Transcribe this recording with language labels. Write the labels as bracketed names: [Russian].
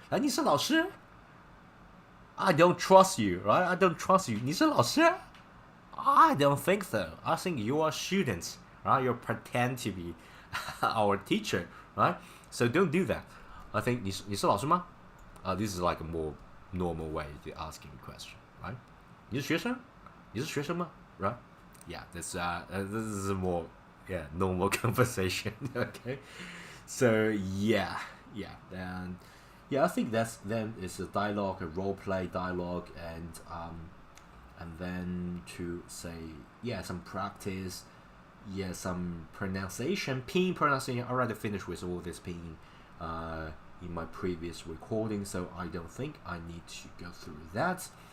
[English] Like [Chinese] 你是老师 [English] I don't trust you, right? I don't trust you. [Chinese] 你是老师 [English] I don't think so. I think you are students, right? You pretend to be our teacher, right? So don't do that. I think [Chinese] 你是老师吗 [English] This is like a more normal way to asking a question, right? [Chinese] 你是学生吗 [English] Right? Yeah, this is a more normal conversation. Okay, so yeah, and I think then it's a dialogue, a role play dialogue, and then to say some practice, some pronunciation, pinyin pronunciation. I already finished with all this pinyin in my previous recording, so I don't think I need to go through that.